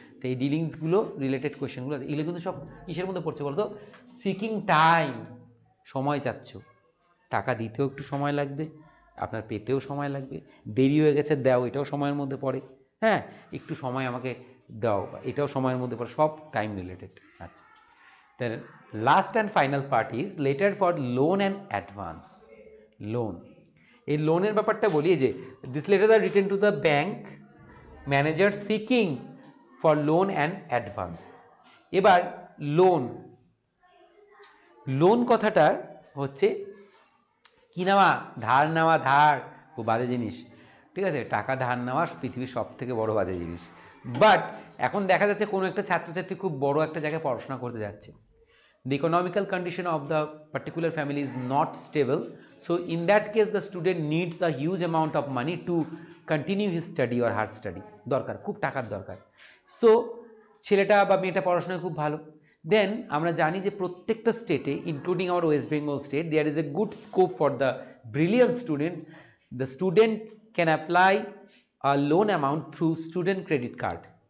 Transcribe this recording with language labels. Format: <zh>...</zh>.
<bn>তো এই ডিলিংসগুলো রিলেটেড কোয়েশ্চেনগুলো, এগুলো কিন্তু সব কিসের মধ্যে পড়ছে বলতো?</bn> <en>seeking time,</en> <bn>সময় চাচ্ছ, টাকা দিতেও একটু সময় লাগবে, আপনার পেতেও সময় লাগবে, দেরি হয়ে গেছে দাও, এটাও সময়ের মধ্যে পড়ে, হ্যাঁ, একটু সময় আমাকে দাও, এটাও সময়ের মধ্যে পড়ে, সব টাইম রিলেটেড।</bn> <en>আচ্ছা, then last and final part is letter for loan and advance.</en> <bn>Loan, এই লোনের ব্যাপারটা বলি যে</bn> <en>This letter are written to the bank manager seeking for loan and advance.</en> <bn>এবার লোন, লোন কথাটা হচ্ছে কি নেওয়া? ধার নেওয়া। ধার খুব বাজে জিনিস, ঠিক আছে, টাকা ধার নেওয়া পৃথিবীর সব থেকে বড় বাজে জিনিস। বাট এখন দেখা যাচ্ছে কোনো একটা ছাত্রছাত্রী খুব বড় একটা জায়গায় পড়াশোনা করতে যাচ্ছে,</bn> <en>the economical condition of the particular family is not stable, so in that case the student needs a huge amount of money to continue his study or her study,</en> <bn>দরকার, খুব টাকার দরকার। সো ছেলেটা বা মেয়েটা পড়াশোনায় খুব ভালো,</bn> <en>then</en> <bn>আমরা জানি যে প্রত্যেকটা স্টেটে</bn> <en>Including our West Bengal state there is a good scope for the brilliant student. The student can apply a loan amount through student credit card.</en>